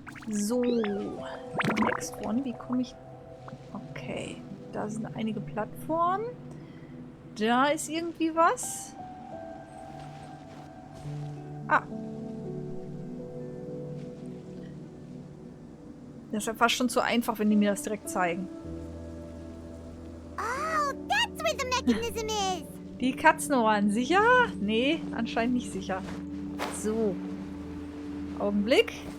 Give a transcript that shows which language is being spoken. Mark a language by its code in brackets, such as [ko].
[de] So, [en] next one, [de] wie komme ich... Okay, da sind einige Plattformen. Da ist irgendwie was. Ah. Das ist ja fast schon zu einfach, wenn die mir das direkt zeigen. [en] Oh, that's where the mechanism is! [de] Die Katzenohren, sicher? Nee, anscheinend nicht sicher. So. Augenblick.